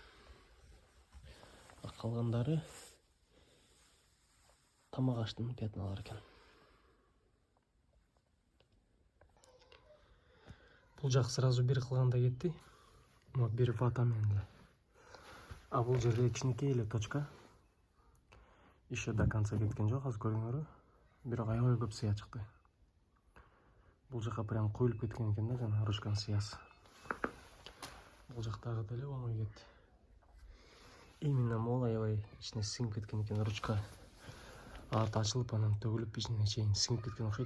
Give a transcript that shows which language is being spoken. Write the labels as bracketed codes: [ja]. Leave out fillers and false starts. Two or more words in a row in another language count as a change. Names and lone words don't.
[ky] Калгандары тамак аштын пятналары экен. Бул жак сразу бир кылганда кетти. Но бир вата менен эле. А бул жерде кичинекей эле точка. [ru] Еще до конца [ky] кеткен жок, азыр көрүңөрбү. Бирок аябай көп сыя чыкты. Бул жака прям куюлуп кеткен экен да, жана ручканын сыясы. Бул жактагы деле оңой кетти. Именно могул аябай ичине сиңип кеткен экен ручка. Арты ачылып, анан төгүлүп ичине чейин сиңип кеткен окшойт.